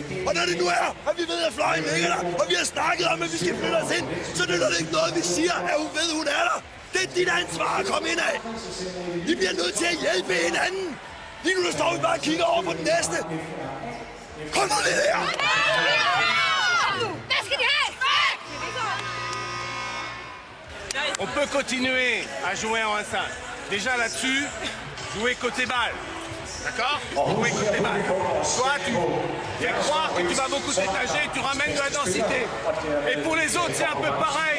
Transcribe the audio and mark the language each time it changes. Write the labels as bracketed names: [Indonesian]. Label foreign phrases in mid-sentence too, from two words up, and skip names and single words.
[Danish] Og når det nu er, at vi ved, at fløjen ligger der, og vi har snakket om, at vi skal flytte os ind, så nytter det ikke noget, vi siger, at hun ved, hun er der. Det er dit ansvar at komme ind af. I bliver nødt til at hjælpe hinanden. Lige nu der står vi bare og kigger over på den næste. Kom nu lidt her. Hvad skal de have? [French] On peut continuer à jouer en 1-5. Déjà là-dessus, jouer côté balle. D'accord? Jouer côté balle. Toi, tu fais croire que tu vas beaucoup t'étager et tu ramènes de la densité. Et pour les autres, c'est un peu pareil.